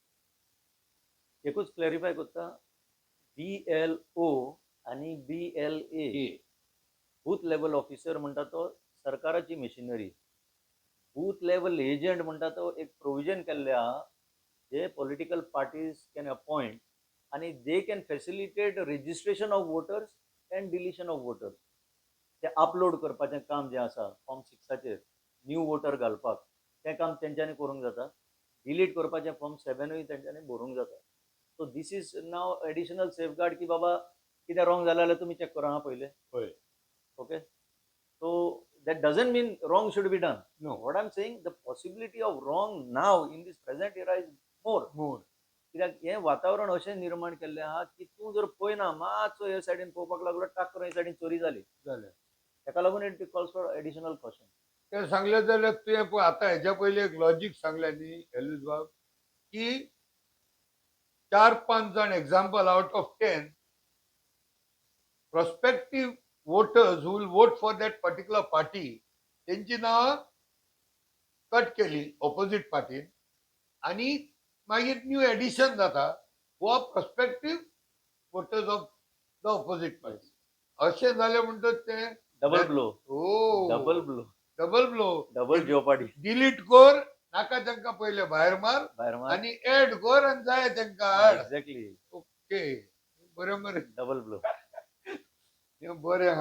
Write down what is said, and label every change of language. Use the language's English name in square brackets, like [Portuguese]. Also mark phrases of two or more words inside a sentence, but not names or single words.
[Konkani] एकूच क्लॅरिफाय करता [English] BLO आणि BLA booth level officer [Konkani] म्हणटा तो सरकाराची मशिनरी [English] booth level agent [Konkani] म्हणटा तो एक प्रोविजन केल्ले आहा जे [English] political parties can appoint आणि they can facilitate registration of voters and deletion of voters अँड डिलिशन ऑफ वोटर्स. [Konkani] ते अपलोड करपाचें काम जें आसा फॉर्म 6 [English] new voter [Konkani] घालपाक तें काम तेंच्यांनी करूंक जाता. डिलीट करपाचें फॉर्म 7 तेंच्यांनी भरूंक जाता. [English] so this is now additional safeguard [Konkani] की बाबा कितें रॉंग जालें जाल्यार तुमी चॅक करा हां पयलें. होय. [English] Okay. So that doesn't mean wrong should be done. No. What I'm saying, the possibility of wrong now in this present era is more. मोर. [Konkani] कित्याक हें वातावरण अशें निर्माण केल्लें आहा की तूं जर पळयना मातसो हे सायडीन पळोवपाक लागलो टाक करून हे सायडीन चोरी जाली. जालें. ताका लागून [English] it calls for additional caution. [Konkani] ते सांगलें जाल्यार तुवें पळय आतां हेच्या पयलीं एक लॉजीक सांगलें न्ही एलिस बाब की 4-5 जाण [English] example out of 10 prospective voters who will vote for that particular party [Konkani] त्यांची नावां कट केली [English] opposite party [Konkani] आणि मागीर [English] new addition [Konkani] जाता [English] who are prospective voters of the opposite party. [Konkani] अशें जालें म्हणटच तें [English] डबल ब्लो. ओ डबल ब्लो. डबल ब्लो. डबल जेओपार्डी. [Konkani] डिलीट कर नाका तांकां पयलें भायर मार भायर मार. आनी एड कर आनी जाय तांकां हाड. [English] एक्झॅक्टली. [Konkani] ओके बरोबर. [English] डबल ब्लो. [Konkani] हें बरें आहा.